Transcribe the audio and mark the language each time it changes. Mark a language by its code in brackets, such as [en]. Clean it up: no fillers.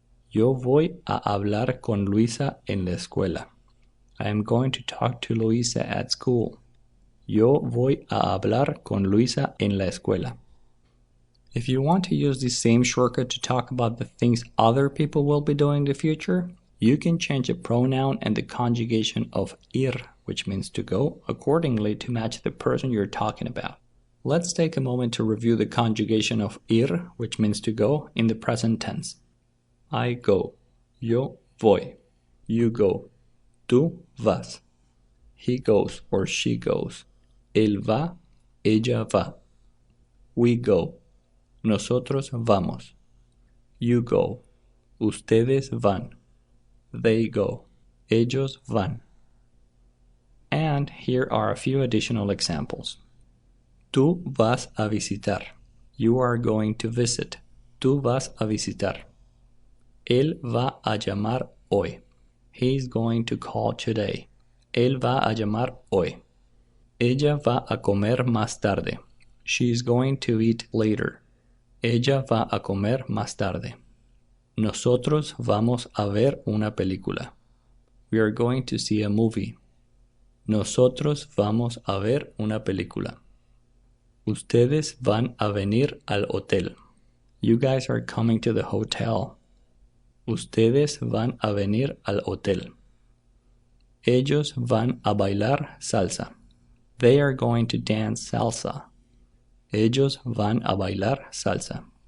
[es] Yo voy a hablar con Luisa en la escuela. [en] I am going to talk to Luisa at school. [es] Yo voy a hablar con Luisa en la escuela. [en] If you want to use this same shortcut to talk about the things other people will be doing in the future, you can change a pronoun and the conjugation of ir, which means to go, accordingly to match the person you're talking about. Let's take a moment to review the conjugation of ir, which means to go, in the present tense. I go. [es] Yo voy. [en] You go. [es] Tú vas. [en] He goes or she goes. [es] Él va. Ella va. [en] We go. [es] Nosotros vamos. [en] You go. [es] Ustedes van. [en] They go. [es] Ellos van. [en] And here are a few additional examples. [es] Tú vas a visitar. [en] You are going to visit. [es] Tú vas a visitar. Él va a llamar hoy. [en] He is going to call today. [es] Él va a llamar hoy. Ella va a comer más tarde. [en] She is going to eat later. [es] Ella va a comer más tarde. Nosotros vamos a ver una película. [en] We are going to see a movie. [es] Nosotros vamos a ver una película. Ustedes van a venir al hotel. [en] You guys are coming to the hotel. [es] Ustedes van a venir al hotel. Ellos van a bailar salsa. [en] They are going to dance salsa. [es] Ellos van a bailar salsa.